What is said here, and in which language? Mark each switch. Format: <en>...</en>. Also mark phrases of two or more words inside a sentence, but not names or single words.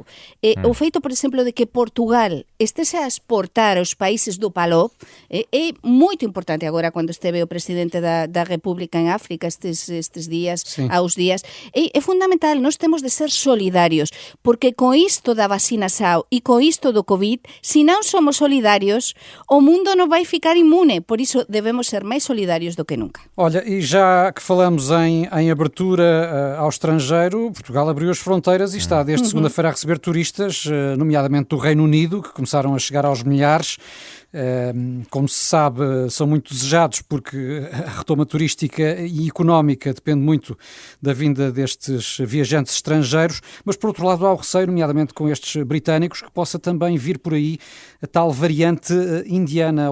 <gl>O feito, por exemplo, de que Portugal estese a exportar aos países do PALOP é moito importante agora cando esteve o presidente da República en África estes días, aos días. É fundamental, nós temos de ser solidarios, porque con isto da vacinação e con isto do COVID, se non somos solidarios, o mundo non vai ficar inmune, por iso debemos ser máis solidarios do que nunca.</gl> <pt>Olha, e já que falamos em abertura ao estrangeiro, Portugal abriu as fronteiras e está desde segunda-feira a receber turistas, nomeadamente do Reino Unido, que começaram a chegar aos milhares. Como se sabe, são muito desejados porque a retoma turística e económica depende muito da vinda destes viajantes estrangeiros, mas por outro lado há o receio, nomeadamente com estes britânicos, que possa também vir por aí a tal variante indiana.</pt>